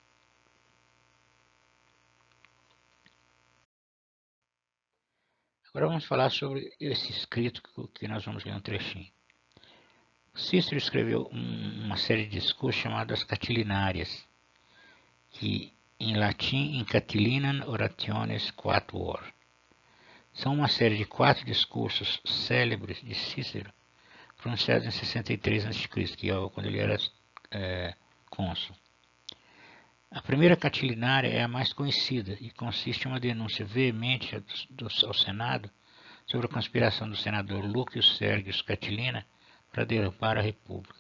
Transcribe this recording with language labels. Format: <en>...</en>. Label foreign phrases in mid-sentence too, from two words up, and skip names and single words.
<pt>Agora vamos falar sobre esse escrito que nós vamos ler um trechinho. Cícero escreveu uma série de discursos chamados Catilinarias, que em latim</pt> <la>in Catilinam orationes quatuor.</la> <pt>São uma série de 4 discursos célebres de Cícero, pronunciados em 63 a.C., que é quando ele era cônsul. A primeira catilinária é a mais conhecida e consiste em uma denúncia veemente ao Senado sobre a conspiração do senador Lúcio Sérgio Catilina para derrubar a República.</pt>